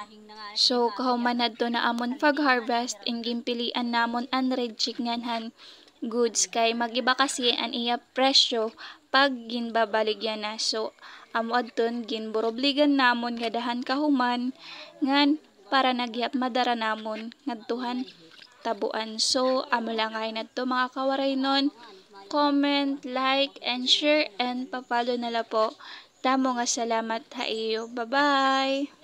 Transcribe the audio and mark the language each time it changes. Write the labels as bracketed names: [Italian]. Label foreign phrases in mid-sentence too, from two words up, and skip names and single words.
[Waray] So, kahuman adto na amon pag-harvest ing gimpilian namon an reject nganhan goods kay magiba kasi an iya presyo pag ginbabaligyan na. So, amo adton ginborobligan namon nga dahan kahuman ngan para nagyap madara namon ngadtuhan tabuan. So, amo lang ay nadto mga kawaray nun. [English] Comment, like, and share, and papalo nala po. [Waray] Damo nga salamat ha iyo. [English] Bye-bye!